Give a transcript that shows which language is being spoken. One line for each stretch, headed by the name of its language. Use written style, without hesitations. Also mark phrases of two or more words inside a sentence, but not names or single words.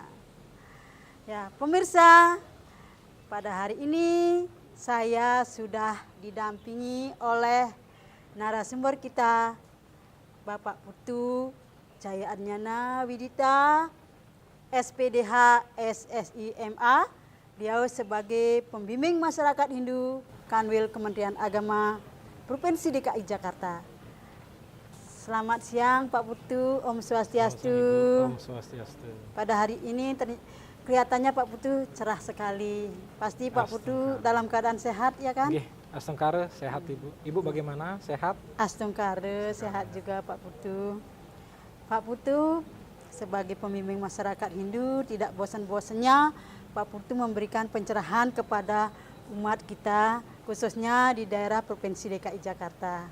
Indonesian: Ya, pemirsa, pada hari ini saya sudah didampingi oleh narasumber kita, Bapak Putu Jaya Adnyana Widita, SPDH SSIMA. Beliau sebagai pembimbing masyarakat Hindu Kanwil Kementerian Agama Provinsi DKI Jakarta. Selamat siang Pak Putu,
Sanskrit: Om Swastiastu. Om Swastiastu.
Indonesian: Pada hari ini kelihatannya Pak Putu cerah sekali. Pasti Pak Putu dalam keadaan sehat ya kan? Nggih, astungkare sehat Ibu. Ibu bagaimana? Sehat? Astungkare sehat juga Pak Putu. Pak Putu sebagai pembimbing masyarakat Hindu tidak bosan-bosannya Pak Putu memberikan pencerahan kepada umat kita khususnya di daerah Provinsi DKI Jakarta.